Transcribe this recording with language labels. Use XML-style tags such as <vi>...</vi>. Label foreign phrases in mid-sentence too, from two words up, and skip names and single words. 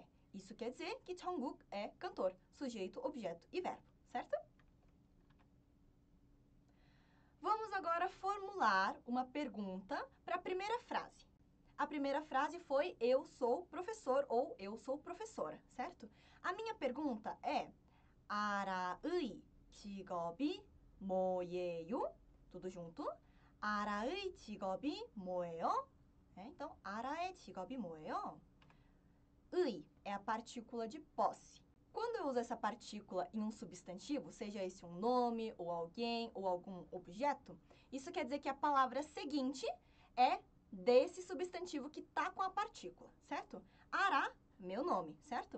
<pt>Isso quer dizer que Jungkook é cantor, sujeito, objeto e verbo, certo? Vamos agora formular uma pergunta para a primeira frase. A primeira frase foi eu sou professor ou eu sou professora, certo? A minha pergunta é</pt> <ko>아라의 직업이 뭐예요?</ko> <pt>Tudo junto?</pt> <ko>아라의 직업이 뭐예요?</ko> <pt>Então,</pt> <ko>아라의 직업이 뭐예요?</ko> <pt>의 é a partícula de posse. Quando eu uso essa partícula em um substantivo, seja esse um nome, ou alguém, ou algum objeto, isso quer dizer que a palavra seguinte é desse substantivo que está com a partícula, certo? Ara, meu nome, certo?</pt>